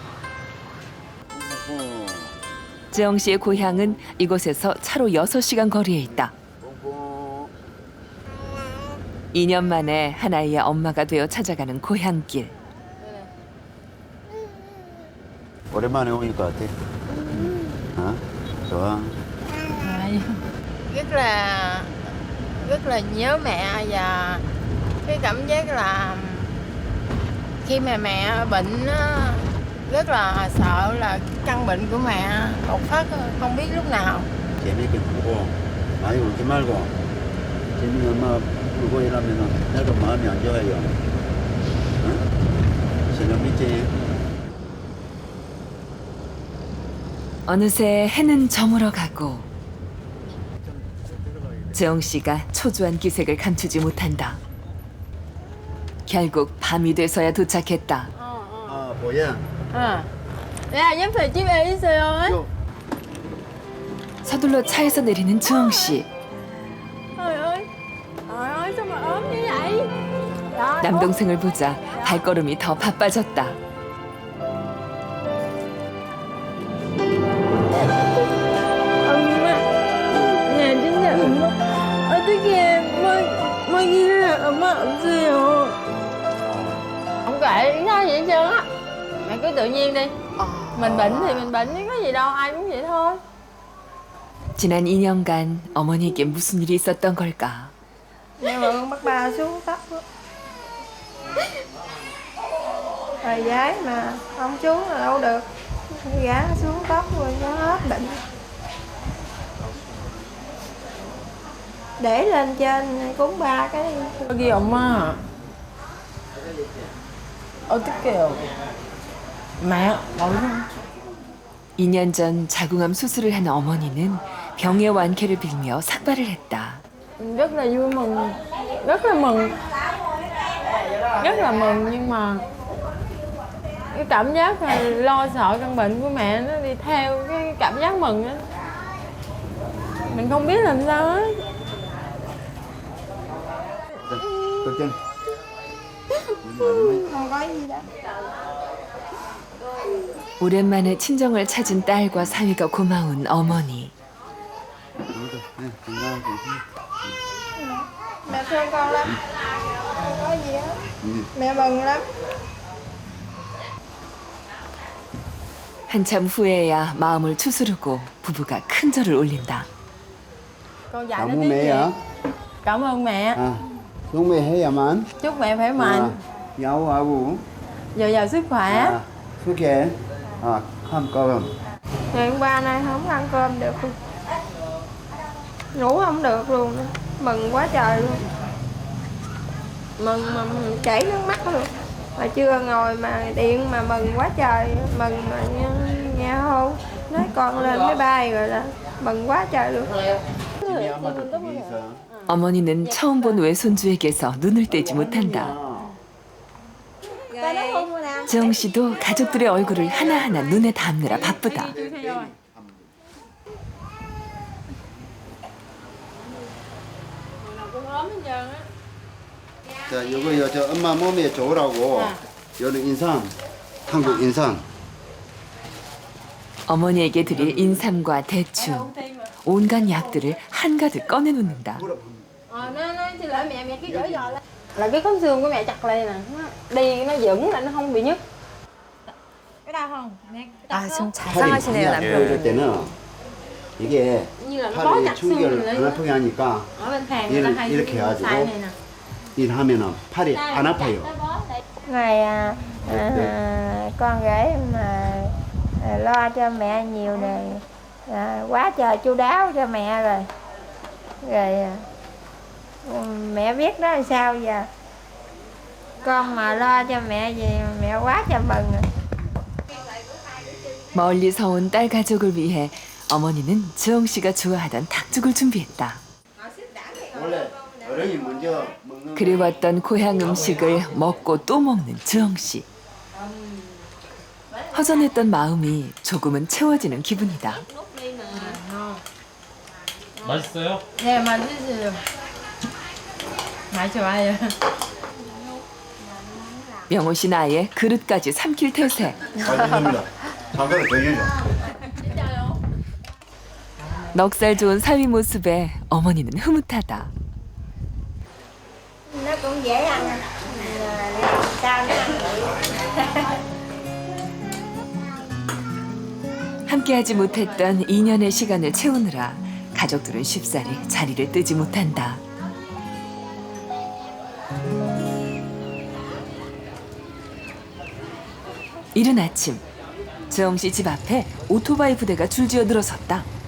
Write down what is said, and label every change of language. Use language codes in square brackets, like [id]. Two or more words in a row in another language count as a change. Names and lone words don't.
[ko] 재영 씨의 고향은 이곳에서 차로 6시간 거리에 있다. 2년 만에 한 아이의 엄마가 되어 찾아가는 고향길. 오랜만에 오니까 어때? 좋아. [vi] rất là nhớ mẹ và cái cảm giác là khi mà mẹ bệnh á, rất là sợ là căn bệnh của mẹ đột phát không biết lúc nào. [ko] 재밌게 보고 많이 울지 말고 재밌는 엄마 울고 이러면은 나도 마음이 안 좋아요. 응? 신경 믿지? 어느새 해는 저물어 가고 재영 씨가 초조한 기색을 감추지 못한다. 결국 밤이 돼서야 도착했다. 뭐야? [vi] Ra giúp thầy chiếc ê xe ấy. [ko] 서둘러 차에서 내리는 주영 씨. [vi] Trời ơi sao mà ốm như vậy? [ko] 남동생을 보자 발걸음이 더 바빠졌다. 엄마, 야 진짜 엄마 어떻게 뭐 이래 엄마 없어요. [vi] Không kệ nó vậy trơn á. Mẹ cứ tự nhiên đi. Mình bệnh thì mình bệnh chứ có gì đâu, ai cũng vậy thôi. [ko] 지난 2년간 어머니에게 무슨 일이 있었던 걸까? [vi] Nhưng mà con bắt ba xuống tóc á. Rồi gái mà không xuống là đâu được. Gái xuống tóc rồi nó hết bệnh. Để lên trên cúng ba cái. [ko] 여기 엄마 어떡해요? mẹ 너무 2년 전 자궁암 수술을 한 어머니는 병의 완쾌를 빌며 삭발을 했다. [vi] rất là vui mừng, rất là mừng nhưng mà cái cảm giác là lo sợ căn bệnh của mẹ nó đi theo cái cảm giác mừng đó. Mình không biết làm sao á. Không có gì đâu. [ko] 오랜만에 친정을 찾은 딸과 사위가 고마운 어머니. [vi] Mẹ thương con lắm. Không có gì hết. Mẹ mừng lắm. [ko] 한참 후에야 마음을 추스르고 부부가 큰 절을 올린다. [vi] Con dạy Cảm nó ơn tiếng mẹ Việt. ạ. Cảm ơn mẹ. chúc mẹ khỏe mạnh. Chúc mẹ khỏe mạnh. [ko] 야호하고. [vi] Dồi dào sức khỏe. sức khỏe. Ăn cơm. Ngày hôm qua nay không ăn cơm được luôn. Ngủ không được luôn. Mừng quá trời luôn. Mừng mà chảy nước mắt luôn. mà chưa ngồi mà điện mà mừng quá trời, mừng mà nghe hôn nói con lên máy bay rồi là mừng quá trời luôn. [ko] 어머니는 처음 본 외손주에게서 눈을 떼지 못한다. 지영 씨도 가족들의 얼굴을 하나하나 눈에 담느라 바쁘다. 자, 이거 저 엄마 몸에 좋으라고 요는 인삼, 한국 인삼. 어머니에게 드릴 인삼과 대추, 온갖 약들을 한가득 꺼내놓는다. [vi] Nó xin lỗi mẹ cứ dở dò là cái khớp xương của mẹ chặt đây nè, nó đi nó vững lại nó không bị nhức. Cái đau không? [ko] 아, 지금 자상하시네요, 그럴 남편분. 때는 이게 [vi] như là nó bó [ko] 팔이 [vi] chặt xương [ko] 충격을 [vi] này [ko] 안 [vi] lên. [ko] 아프게 하니까 [vi] Ở bên thang người ta hay [ko] 이렇게 해가지고 [vi] xài này nè. [ko] 일하면은 팔이 안 아파요. [vi] Ngày con rể mà lo cho mẹ nhiều này, quá trời chu đáo cho mẹ rồi. Rồi mẹ biết đó là sao giờ. Con mà lo cho mẹ gì mẹ quá trời mừng rồi. [ko] 멀리서 온 딸 가족을 위해 어머니는 지영 씨가 좋아하던 닭죽을 준비했다. 원래 어른이 먼저 먹는 그리웠던 고향 음식을 먹고 또 먹는 지영 씨. 허전했던 마음이 조금은 채워지는 기분이다. 맛있어요? 네, 맛있어요. 맛이 좋아요. 명호 씨 나이에 그릇까지 삼킬 태세. 맛있습니다. 잠깐만 더 해줘. 넉살 좋은 사위 모습에 어머니는 흐뭇하다. [vi] Nó cũng dễ ăn. Sao nó ăn [ko] 함께하지 못했던 2년의 시간을 채우느라 가족들은 쉽사리 자리를 뜨지 못한다. 이른 아침, 지영 씨 집 앞에 오토바이 부대가 줄지어 늘어섰다.